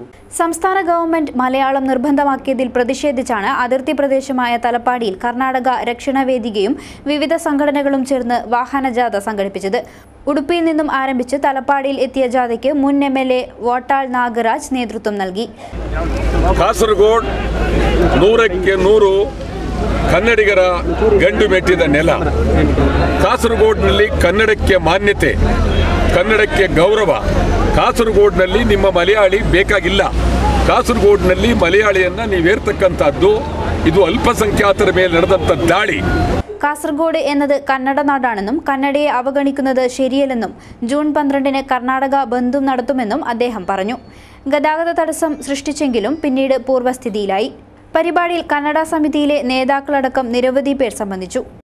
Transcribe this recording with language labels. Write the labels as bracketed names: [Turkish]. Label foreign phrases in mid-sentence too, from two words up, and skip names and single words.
[Malayalam] സംസ്ഥാന ഗവൺമെന്റ് മലയാളം നിർബന്ധമാക്കിയതിൽ പ്രതിഷേധിച്ചാണ് അതിർത്തി പ്രദേശമായ തലപ്പാടിയിൽ കർണാടക രക്ഷണവേദികയും വിവിധ സംഘടനകളും ചേർന്ന് വാഹനജാഥ സംഘടിപ്പിച്ചത്. ഉടുപ്പിയിൽ നിന്നും ആരംഭിച്ച് തലപ്പാടിയിൽ എത്തിയ ജാഥയ്ക്ക് മുൻ MLA വാട്ടാൾ നാഗരാജ് നേതൃത്വം നൽകി. [Kannada] ಕಾಸರಗೋಡು 100ಕ್ಕೆ 100 ಕನ್ನಡಿಗರ ಗಂಡು ಮೆಟ್ಟಿದ ನೆಲ. ಕಾಸರಗೋಡಿನಲ್ಲಿ ಕನ್ನಡಕ್ಕೆ ಮಾನ್ಯತೆ, ಕನ್ನಡಕ್ಕೆ ಗೌರವ. ಕಾಸರಗೋಡಿನಲ್ಲಿ ನಿಮ್ಮ ಮಲಯಾಳಿ ಬೇಕಾಗಿಲ್ಲ. ಕಾಸರಗೋಡಿನಲ್ಲಿ ಮಲಯಾಳಿಯನ್ನ ನೀವೇರ್ತಕ್ಕಂಥದ್ದು ಇದು ಅಲ್ಪಸಂಖ್ಯಾತರ ಮೇಲೆ ನಡೆದಂಥ ದಾಳಿ. [Malayalam] കാസർഗോഡ് എന്നത് കന്നഡ നാടാണെന്നും കന്നഡയെ അവഗണിക്കുന്നത് ശരിയല്ലെന്നും ജൂൺ 12-ന് കർണാടക ബന്ധും നടത്തുമെന്നും അദ്ദേഹം പറഞ്ഞു. ഗതാഗത തടസ്സം സൃഷ്ടിച്ചെങ്കിലും പിന്നീട് പൂർവ്വസ്ഥിതിയിലായി. പരിപാടിയിൽ കന്നഡ സമിതിയിലെ നേതാക്കളടക്കം നിരവധി പേർ സംബന്ധിച്ചു.